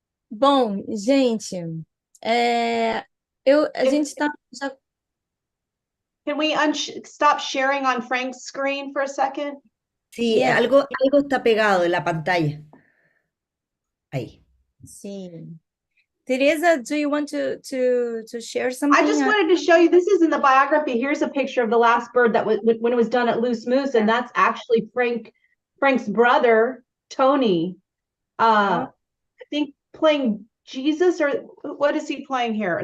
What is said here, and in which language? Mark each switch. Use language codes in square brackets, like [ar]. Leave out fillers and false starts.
[pt] Bom, gente, a gente está já. [en] Can we stop sharing on Frank's screen for a second? [es] Sí, [en] Yeah. [es] algo está pegado en la pantalla. Ahí. [pt] Sim. [en] Teresa, do you want to share something? I just wanted to show you, this is in the biography. Here's a picture of the last bird that was when it was done at Loose Moose, and that's actually Frank's brother, Tony. I think playing Jesus, or what is he playing here?